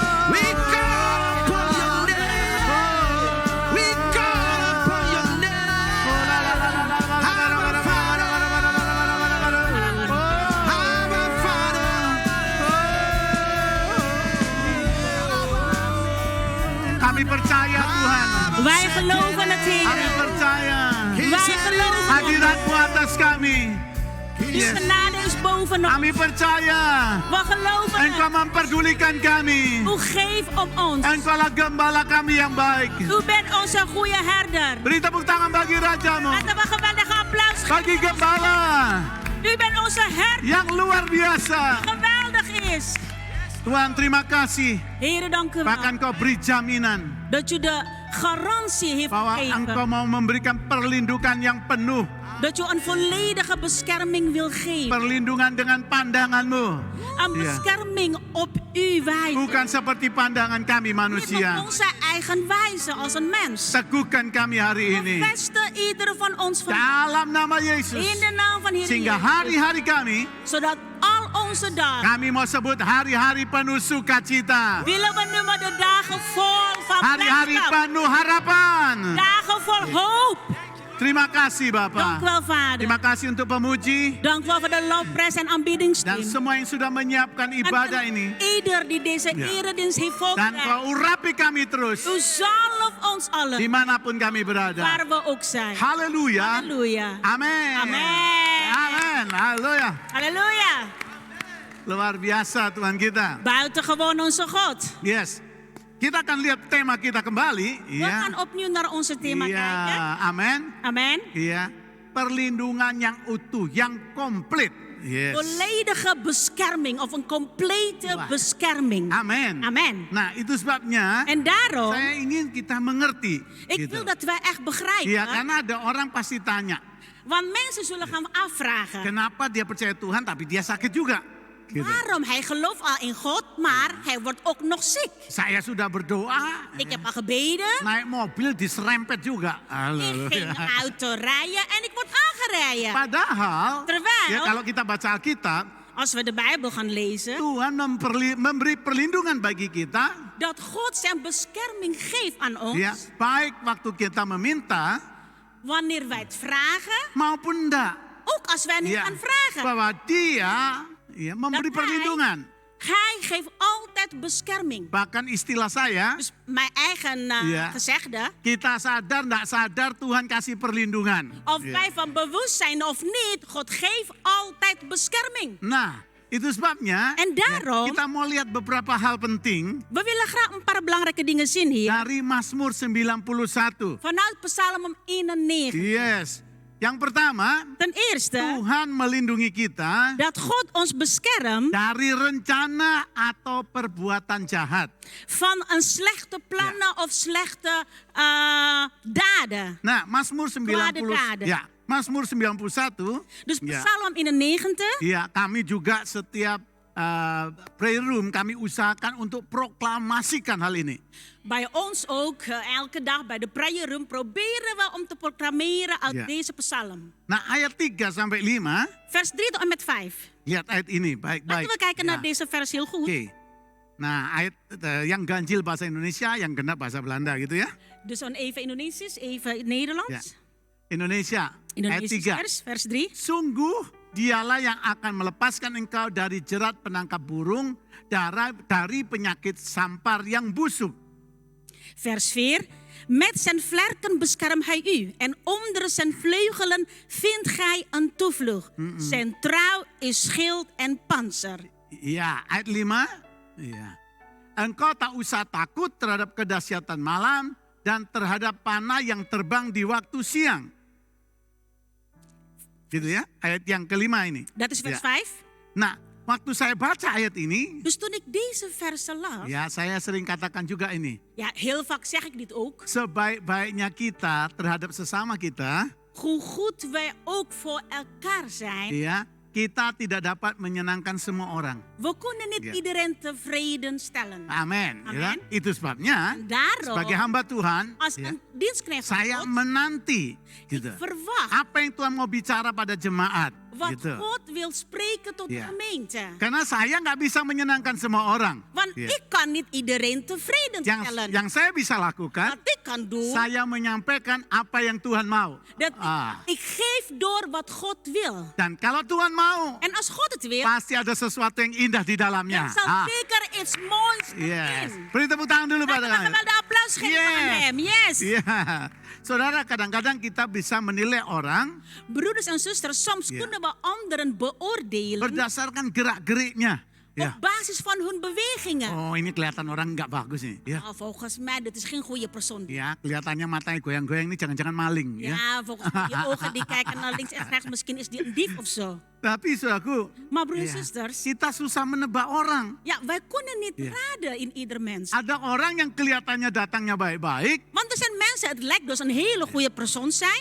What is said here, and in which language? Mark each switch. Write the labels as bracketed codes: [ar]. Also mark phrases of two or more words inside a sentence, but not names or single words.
[en] We call upon your name. We call upon your name. Our Father. Our Father. [id] Kami percaya Tuhan. [nl] Wij geloven het, [id] Kami [nl] Heer. [id] percaya. [nl] Wij geloven het. [id] Hadirat-Mu atas kami. [nl] Uw genade is boven ons. [id] Kami percaya. [nl] We geloven [id] Engkau [nl] het. [id] memperdulikan kami. [nl] U geeft om ons. [id] Engkaulah gembala kami yang baik. [nl] U bent onze goede herder. [id] Beri tepuk tangan bagi Rajamu. [nl] Laten we geweldige applaus [id] Bagi [nl] geven. [id] gembala [nl] U bent onze herder. [id] yang luar biasa. [nl] Geweldig is. [id] Tuhan terima kasih. [nl] Heer, dank u [id] Bahkan [nl] wel. [id] kau beri jaminan [nl] Dat u de garantie heeft [id] bahwa engkau [nl] gegeven. [id] mau memberikan perlindungan yang penuh. [nl] Dat u een volledige bescherming wil geven. [id] Perlindungan dengan pandanganmu. [nl] Een Ja. bescherming op uw wijze. [id] Bukan seperti pandangan kami [nl] Niet [id] manusia. [nl] op onze eigen wijze als een mens. [id] Teguhkan kami hari ini. [nl] Bevestig ieder van ons van [id] Dalam nama Yesus. [nl] in de naam van Heer [id] Sehingga [nl] Jezus. [id] hari-hari kami, [nl] Zodat al onze dagen, [id] kami mau sebut hari-hari penuh sukacita. [nl] willen we noemen de dagen vol van [id] Hari-hari [nl] blijdschap. [id] penuh harapan. [nl] Dagen vol hoop. [id] Terima kasih [nl] Dank u [id] Bapak. [nl] wel, Vader. [id] Terima kasih untuk pemuji [nl] Dank u wel voor de loveprijs en [id] dan [nl] aanbiedingsteam. [id] semua yang sudah menyiapkan ibadah [nl] En [id] ini. [nl] ieder die deze Ja. eredienst heeft [id] Dan [nl] voorbereid. [id] kau urapi kami terus [nl] U zalf ons allen, [id] dimanapun kami [nl] waar [id] berada. [nl] we ook zijn. [id] Haleluya. [nl] Halleluja. [id] Amin. [nl] Amen. [id] Amin. Haleluya. [nl] Halleluja. [id] Luar biasa Tuhan kita. [nl] Buitengewoon onze God. [en] Yes. [id] Kita akan lihat tema kita kembali. [nl] We gaan opnieuw naar onze thema kijken. [id] Iya. Amin. [nl] Amen. [id] Iya. Perlindungan yang utuh, yang komplit. [en] Yes. [nl] Volledige bescherming of een complete [id] Wah. [nl] bescherming. [id] Amin. [nl] Amen. [id] Nah, itu sebabnya [nl] En daarom, [id] saya ingin kita mengerti. [nl] ik [id] gitu. [nl] wil dat wij echt begrijpen. [id] Iya, karena ada orang pasti tanya, Want mensen zullen gaan afvragen. kenapa dia percaya Tuhan tapi dia sakit juga? Gitu. [nl] Waarom? Hij gelooft al in God, maar hij wordt ook nog ziek. [id] Saya sudah berdoa, [nl] Ik heb al gebeden. [id] naik mobil diserempet juga. [nl] Ik ging auto rijden en ik word aangereden. [id] Padahal, [nl] Terwijl- [id] ya kalau kita baca Alkitab, [nl] Als we de Bijbel gaan lezen, [id] Tuhan memberi perlindungan bagi kita, [nl] dat God zijn bescherming geeft aan ons, [id] ya, baik waktu kita meminta [nl] wanneer wij het vragen, [id] maupun enggak. [nl] ook als wij niet [id] Ya, [nl] gaan vragen. [id] bahwa dia ya, memberi [nl] Dat [id] perlindungan. [nl] Hij geeft altijd bescherming. [id] Bahkan istilah saya, [nl] Dus mijn eigen Ja. gezegde, [id] kita sadar enggak sadar Tuhan kasih perlindungan. [nl] of [id] Ya. [nl] wij van bewust zijn of niet, God geeft altijd bescherming. [id] Nah, itu sebabnya [nl] En daarom, [id] kita mau lihat beberapa hal penting [nl] we willen graag een paar belangrijke dingen zien hier. [id] dari Mazmur 91. [nl] Vanuit Psalm 91. [en] Yes. [id] Yang pertama, [nl] Ten eerste, [id] Tuhan melindungi kita [nl] dat God ons beschermt [id] dari rencana atau perbuatan jahat. [nl] van een slechte plannen of slechte daden. [id] Nah, Mazmur 90 [nl] daden. [id] ya, Mazmur 91. [nl] Dus [id] ya, [nl] Psalm 91, [id] ya, kami juga setiap [en] prayer room [id] kami usahakan untuk proklamasikan hal ini. [nl] bij ons ook elke dag bij de [en] prayer room [nl] proberen we om te proclameren uit Ja. deze psalm. [id] Nah, ayat 3 sampai 5, [nl] Vers 3 tot en met 5. [id] lihat ayat ini baik-baik. [nl] Laten we kijken [id] Ya. [nl] naar deze vers heel goed. [id] Oke. Nah, ayat yang ganjil bahasa Indonesia, yang genap bahasa Belanda gitu ya. [nl] Dus dan even Indonesisch, even Nederlands. [id] Indonesia, ayat [nl] Indonesisch [id] 3. [nl] vers 3. Sungguh dialah yang akan melepaskan engkau dari jerat penangkap burung, dari penyakit sampar yang busuk. Vers 4. Met zijn vlerken beschermt hij u en onder zijn vleugelen vindt gij een toevlucht. Zijn trouw is schild en panzer. [id] Iya, ayat 5. Iya. Engkau tak usah takut terhadap kedahsyatan malam dan terhadap panah yang terbang di waktu siang. Gitu ya, ayat yang kelima ini. [nl] Dat is vers Ja. 5. [id] Nah, waktu saya baca ayat ini, [nl] Dus toen ik deze versen las, [id] ya saya sering katakan juga ini. [nl] ja, heel vaak zeg ik dit ook. [id] Sebaik-baiknya kita terhadap sesama kita, [nl] Hoe goed wij ook voor elkaar zijn. [id] ya, kita tidak dapat menyenangkan semua orang. [nl] We kunnen niet Ja. iedereen tevreden stellen. [id] Amin. Amin. Ya. Itu sebabnya [nl] Daarom, [id] sebagai hamba Tuhan, [nl] als [id] ya, [nl] een dienstknecht van [id] saya [nl] God, [id] menanti gitu. [nl] verwacht. [id] Apa yang Tuhan mau bicara pada jemaat. [nl] wat [id] gitu. [nl] God wil spreken tot de Ja. gemeente. [id] Karena saya nggak bisa menyenangkan semua orang. [nl] Want Ja. ik kan niet iedereen tevreden [id] Yang, [nl] stellen. [id] yang saya bisa lakukan, [nl] Wat ik kan doen, [id] saya menyampaikan apa yang Tuhan mau. [nl] dat Ah. ik geef door wat God wil. [id] Dan kalau Tuhan mau, [nl] En als God het wil, [id] pasti ada sesuatu yang indah di dalamnya. [nl] dan zal zeker iets moois [en] Yes. [nl] erin. [id] Beri tepuk tangan dulu [nl] Laten we [id] pada [nl] geweldig applaus geven aan [en] Yes. [nl] hem. [en] Yes. [id] Iya. Saudara, kadang-kadang kita bisa menilai orang [nl] Broeders en zusters, soms Ja. kunnen we anderen beoordelen [id] berdasarkan gerak-geriknya. Ya. [nl] op basis van hun bewegingen. [id] Oh, ini kelihatan orang nggak bagus nih. Ya. [nl] Nou, volgens mij, dit is geen goede persoon. [id] Ya, kelihatannya matanya goyang-goyang ini jangan-jangan maling. Ya. [nl] Ja, volgens mij, je ogen die kijken naar links en rechts, misschien is die een dief of zo. [id] Tapi saudaraku, [nl] Maar broeders [id] ya, [nl] en zusters, [id] kita susah menebak orang. [nl] ja, wij kunnen niet Ja. raden in ieder mens. [id] Ada orang yang kelihatannya datangnya baik-baik. [nl] Want er zijn mensen, het lijkt dus een hele goede persoon zijn.